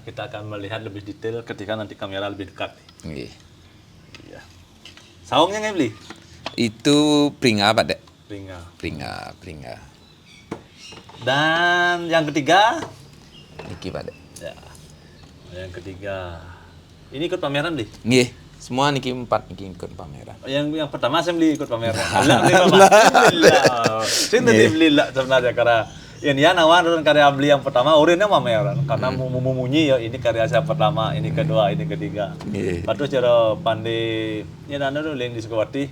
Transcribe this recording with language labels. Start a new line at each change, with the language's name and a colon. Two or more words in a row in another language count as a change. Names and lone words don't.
Indonesian: Kita akan melihat lebih detail ketika nanti kamera lebih dekat. Nggih. Iya. Saungnya nggak beli? Itu pringa Pak Dek. Pringga. Dan yang ketiga, Niki Pak Dek. ya, yang ketiga, ini ikut pameran beli? Nggih, semua niki 4 niki ikut pameran. Yang pertama saya beli ikut pameran. Alhamdulillah. Saya tadi beli lah sebenarnya karena ini ya nawan dan karya beli yang pertama urinnya pameran karena munyi ya ini karya saya pertama, ini kedua, ini ketiga. Padahal cara pandai ya nana dulu yang di Sukawati.